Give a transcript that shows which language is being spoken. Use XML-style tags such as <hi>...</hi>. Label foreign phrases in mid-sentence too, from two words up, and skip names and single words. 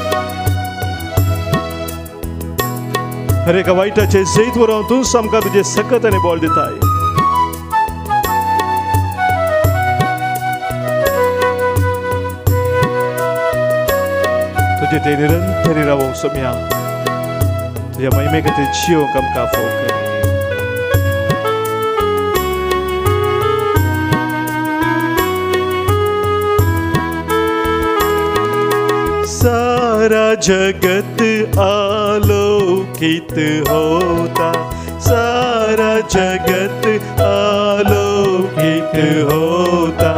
<kok>हर एका वायटाचे जैत व्हरून तूं आमकां तुजे सकत आनी बोल दिताय. तुजे ते निरंतरी रावोंक सोम्या तुझ्या महिमे खातीर जियोंक आमकां फोव कर.</kok> <hi>सारा जगत आलोकित होता, सारा जगत आलोकित होता.</hi>